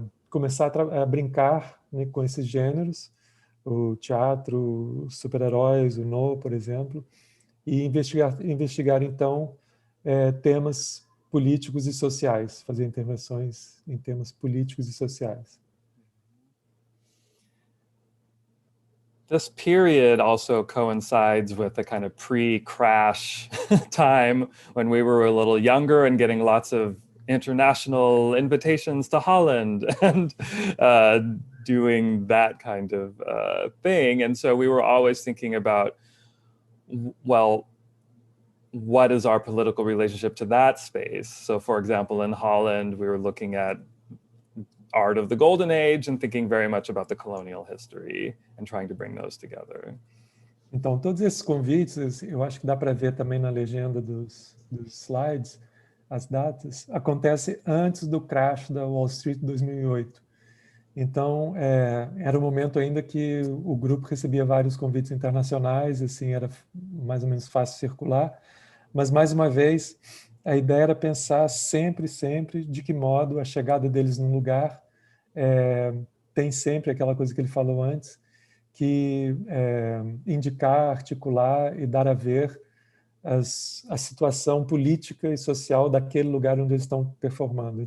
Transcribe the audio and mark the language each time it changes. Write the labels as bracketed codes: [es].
[pt] começar a brincar, né, com esses gêneros, o teatro, os super-heróis, o no, por exemplo, e investigar então, temas políticos e sociais, fazer intervenções em temas políticos e sociais. [en] This period also coincides with the kind of pre-crash time when we were a little younger and getting lots of international invitations to Holland and doing that kind of thing. And so we were always thinking about, well, what is our political relationship to that space? So for example, in Holland, we were looking at art of the Golden Age and thinking very much about the colonial history and trying to bring those together. [pt] Então, todos esses convites, eu acho que dá para ver também na legenda dos slides, as datas, acontecem antes do crash da Wall Street de 2008. Então, era um momento ainda que o grupo recebia vários convites internacionais, assim, era mais ou menos fácil circular, mas, mais uma vez, a ideia era pensar sempre de que modo a chegada deles num lugar tem sempre aquela coisa que ele falou antes, que indicar, articular e dar a ver a situação política e social daquele lugar onde eles estão performando.